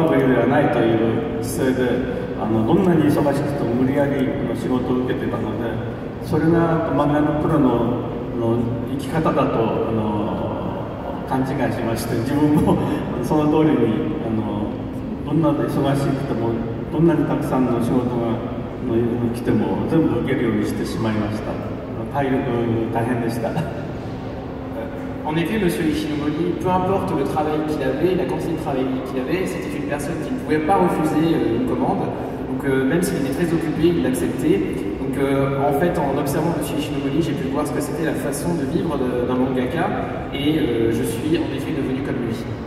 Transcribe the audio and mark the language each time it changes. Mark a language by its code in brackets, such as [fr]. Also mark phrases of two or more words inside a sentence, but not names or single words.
[ja] るべきではないという姿勢で、どんなに忙しくても無理やり仕事を受けてたので、それが漫画のプロの生き方だと勘違いしまして、自分もその通りにどんなに忙しくてもどんなにたくさんの仕事が来ても全部受けるようにしてしまいました。体力大変でした。 [fr] En effet, Monsieur Ishinomori, peu importe le travail qu'il avait, la quantité de travail qu'il avait, c'était une personne qui ne pouvait pas refuser une commande. Donc même s'il était très occupé, il l'acceptait. Donc en fait, en observant Monsieur Ishinomori, j'ai pu voir ce que c'était la façon de vivre d'un mangaka, et je suis en effet devenu comme lui.